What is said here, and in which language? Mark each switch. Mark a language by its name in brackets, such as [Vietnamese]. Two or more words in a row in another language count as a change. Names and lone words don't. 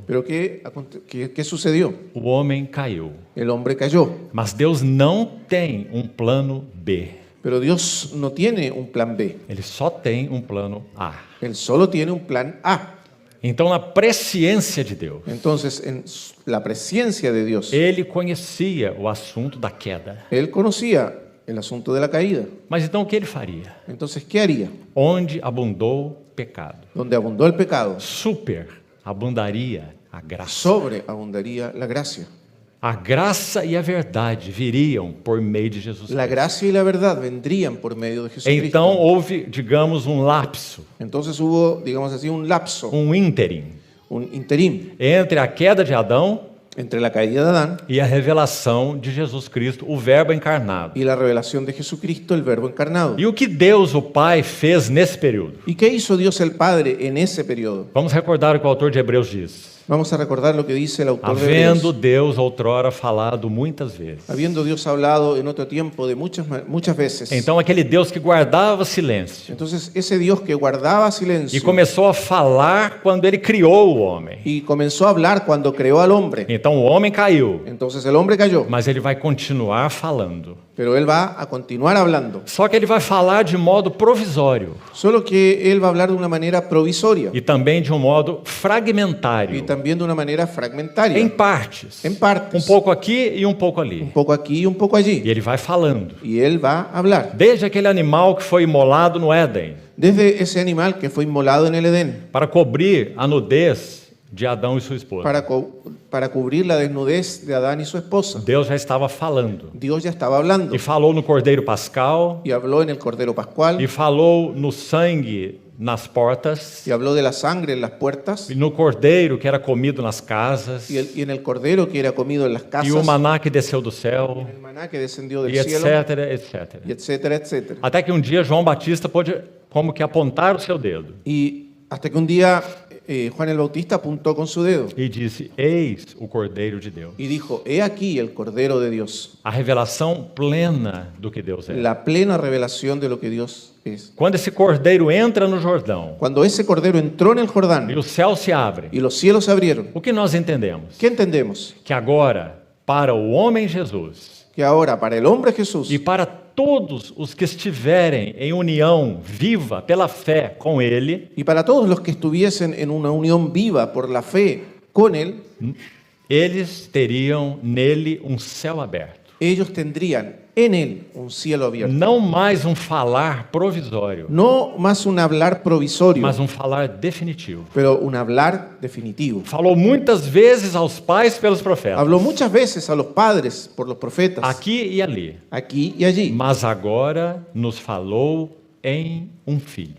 [Spanish] Pero ¿qué sucedió? [Portuguese] O homem caiu, [Spanish] El hombre cayó, [Portuguese] mas Deus não tem um plano B. [Spanish] pero Dios no tiene un plan B, [Portuguese] Ele só tem um plano A. [Spanish] Él solo tiene un plan A. [Portuguese] Então, na presciência de Deus, [Spanish] Entonces, en la presencia de Dios, [Portuguese] ele conhecia o assunto da queda. [Spanish] Él conocía el asunto de la caída. [Portuguese] Mas então o que ele faria? [Spanish] Entonces, ¿qué haría? [Portuguese] Onde abundou pecado, [Spanish] Donde abundó el pecado, [Portuguese] superabundaria a graça. [Spanish] sobreabundaría la gracia. [Portuguese] A graça e a verdade viriam por meio de Jesus [Spanish] La [Portuguese] Cristo. [Spanish] gracia y la verdad vendrían por medio de Jesucristo. [Portuguese] Então houve, digamos, um lapso, [Spanish] Entonces hubo, digamos así, un lapso, [Portuguese] um ínterim [Spanish] un interim [Portuguese] entre a queda de Adão [Spanish] entre la caída de Adán [Portuguese] e a revelação de Jesus Cristo, o Verbo encarnado. [Spanish] y la revelación de Jesucristo, el Verbo encarnado. [Portuguese] E o que Deus, o Pai, fez nesse período? [Spanish] ¿Y qué hizo Dios el Padre en ese periodo? [Portuguese] Vamos recordar o que o autor de Hebreus diz. [Spanish] Vamos a recordar lo que dice el autor de [Portuguese] Havendo [Spanish] Hebreos. [Portuguese] Deus outrora falado muitas vezes. [Spanish] Habiendo Dios hablado en otro tiempo de muchas veces. [Portuguese] Então aquele Deus que guardava silêncio [Spanish] Entonces ese Dios que guardaba [Portuguese] e [Spanish] silencio [Portuguese] começou a falar quando ele criou o homem. [Spanish] y comenzó a hablar cuando creó al hombre. [Portuguese] Então o homem caiu, [Spanish] Entonces el hombre cayó, [Portuguese] mas ele vai continuar falando. [Spanish] pero él va a continuar hablando. [Portuguese] Só que ele vai falar de modo provisório [Spanish] Solo que él va a hablar de una manera provisoria [Portuguese] e também de um modo [Spanish] y [Portuguese] fragmentário, [Spanish] también de una manera fragmentaria, [Portuguese] em partes, [Spanish] en partes, [Portuguese] um pouco aqui e um pouco [Spanish] un [Portuguese] ali. [Spanish] poco aquí y un poco [Portuguese] E [Spanish] allí. [Portuguese] ele vai falando. [Spanish] Y él va a hablar. [Portuguese] Desde aquele animal que foi imolado no Éden [Spanish] Desde ese animal que fue inmolado en el Edén [Portuguese] para cobrir a nudez de Adão e sua esposa. [Spanish] para cubrir la desnudez de Adán y su esposa. [Portuguese] Deus já estava falando. [Spanish] Dios ya estava hablando [Portuguese] E falou no Cordeiro Pascal, [Spanish] y habló en el Cordero Pascual [Portuguese] e falou no sangue nas portas, [Spanish] y habló de la sangre en las puertas [Portuguese] e no cordeiro que era comido nas casas, [Spanish] y en el cordero que era comido en las [Portuguese] e [Spanish] casas, [Portuguese] o maná que desceu do céu, [Spanish] el maná que descendió del [Portuguese] e [Spanish] cielo, [Portuguese] etc, etc. [Spanish] y etcétera, etcétera. [Portuguese] Até que um dia João Batista pôde como que apontar o seu dedo [Spanish] Y hasta que un día Juan el Bautista apuntó con su dedo [Portuguese] e disse: Eis o Cordeiro de Deus. [Spanish] y dijo: he aquí el Cordero de Dios, [Portuguese] A revelação plena do que Deus é. [Spanish] la plena revelación de lo que Dios es. [Portuguese] Quando esse cordeiro entra no Jordão [Spanish] Cuando ese Cordero entró en el [Portuguese] e [Spanish] Jordán [Portuguese] o céu se abre, [Spanish] y los cielos se abrieron, [Portuguese] o que nós entendemos? [Spanish] ¿qué entendemos? [Portuguese] Que agora, para o homem Jesus [Spanish] Que ahora para el hombre Jesús [Portuguese] e para todos os que estiverem em união viva pela fé com Ele, [Spanish] y para todos los que estuviesen en una unión viva por la fe con Él, [Portuguese] eles teriam nele um céu aberto. [Spanish] ellos tendrían en Él un cielo abierto. [Portuguese] Não mais um falar provisório, [Spanish] No más un hablar provisorio, [Portuguese] mas um falar definitivo. [Spanish] pero un hablar definitivo. [Portuguese] Falou muitas vezes aos pais pelos profetas, [Spanish] Habló muchas veces a los padres por los profetas, [Portuguese] aqui e ali, [Spanish] aquí y allí, [Portuguese] mas agora nos falou em um filho,